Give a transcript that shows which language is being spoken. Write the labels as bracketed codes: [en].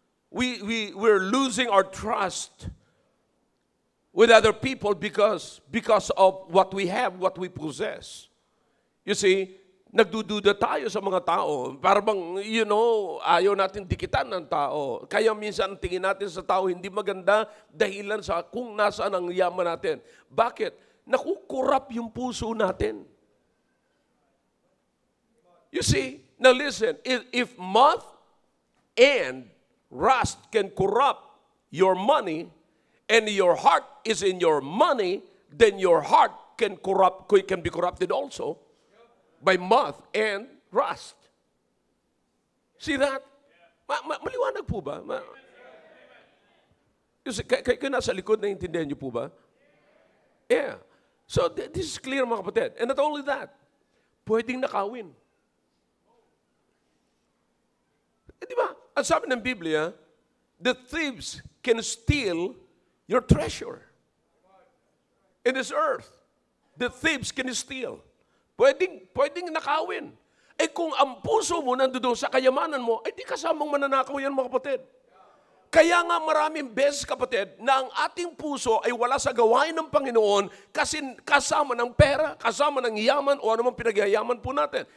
[en] We're losing our trust with other people because of what we have, what we possess. You see, [tl] nagdududa tayo sa mga tao. Para bang, ayaw natin dikitan ng tao. Kaya minsan tingin natin sa tao hindi maganda dahilan sa kung nasaan ang yaman natin. Bakit? Nakukurap yung puso natin. [en] You see, now listen, if moth and rust can corrupt your money, and your heart is in your money, then your heart can be corrupted also by moth and rust. See that? [tl] Maliwanag po ba? Kayo nasa likod, naiintindihan niyo po ba? [en] Yeah. So this is clear mga kapatid. And not only that, [tl] pwedeng nakawin. Di ba? Ang sabi ng Biblia, [en] the thieves can steal your treasure in this earth. The thieves can steal. [tl] Pwedeng nakawin. Eh kung ang puso mo nandoon sa kayamanan mo, eh di kasamang mananakaw yan mga kapatid. Kaya nga maraming beses kapatid na ang ating puso ay wala sa gawain ng Panginoon kasi kasama ng pera, kasama ng yaman o anumang pinagyayaman po natin.